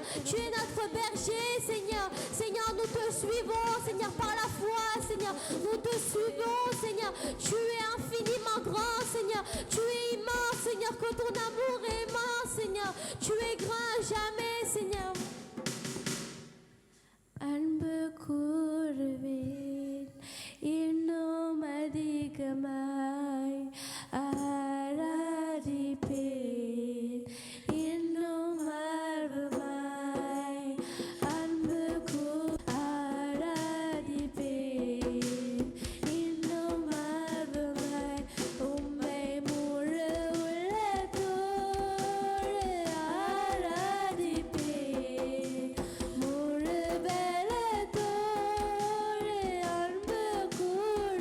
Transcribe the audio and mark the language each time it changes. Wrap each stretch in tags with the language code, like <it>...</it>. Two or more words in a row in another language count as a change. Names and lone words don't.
<fr>Tu es notre berger, Seigneur. Seigneur, nous te suivons, Seigneur, par la foi, Seigneur. Nous te suivons, Seigneur. Tu es infiniment grand, Seigneur. Tu es immense, Seigneur, que ton amour est immense, Seigneur. Tu es grand à jamais, Seigneur.</fr> <ta>அன்பு கூறுவேன் இன்னும் அதிகமாய் ஆராதிப்பேன் இன்னும் ஆர்வமாய் அன்பு ஆராதிப்பேன் இன்னும் ஆர்வமாய் உம்மை முழு உள்ளத்தோடு ஆராதிப்பேன் முழு பலத்தோடு அன்பு கூறுவேன்</ta>